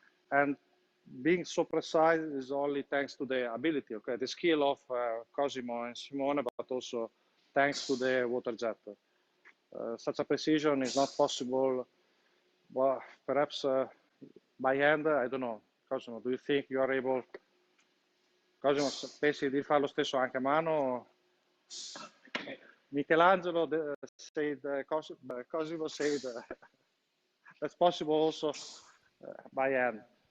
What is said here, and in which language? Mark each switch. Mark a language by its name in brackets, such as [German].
[English] And being so precise is only thanks to the ability, okay, the skill of Cosimo and Simone, but also thanks to the water jet. Such a precision is not possible, well, perhaps by hand, I don't know. Cosimo, do you think you are able? [Italian] Cosimo, pensi di fare lo stesso anche a mano? [English] Michelangelo said, Cosimo said, that's possible also by hand.